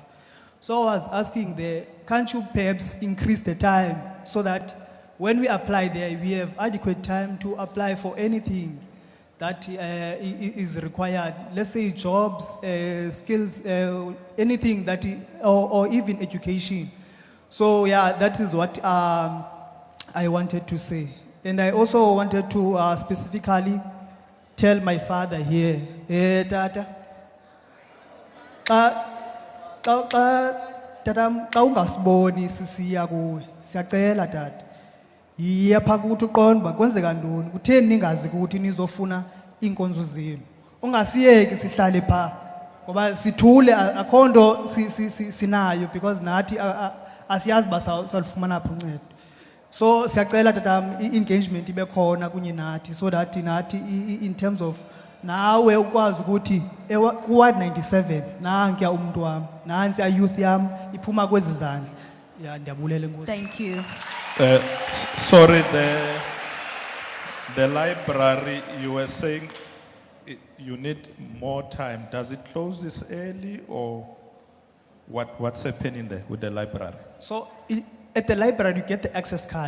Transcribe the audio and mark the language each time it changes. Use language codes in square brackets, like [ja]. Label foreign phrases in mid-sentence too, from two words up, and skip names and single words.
[en] So I was asking can't you perhaps increase the time so that when we apply there, we have adequate time to apply for anything that is required, let's say jobs, skills, anything that, or even education. So yeah, that is what I wanted to say. And I also wanted to specifically tell my father here, [xh] Tata, Tata, ungasiboni sisiya kuwe, siyacela tata. Yiya pha ukuthi uqonda uba kwenzeka ntoni, kutheni ningazi ukuthi nizofuna iinkonzo zenu. Ungasiyeki sihlale pha ngoba sithule akho nto sinayo because nathi asiyazi uba salufumana phi uncedo. So siyacela tatam i-engagement ibe khona kunye nathi [en] so that [xh] nathi [en] in terms of [xh] nawe ukwazi ukuthi ku-Ward 97 nankuya umuntu wami, nansi youth yam iphuma kwezi zandla. Yeah, ndiyabulela Nkosi. [en] Thank you. Sorry, the library, you were saying you need more time. Does it close this early, or what's happening there with the library? So at the library, you get the access card.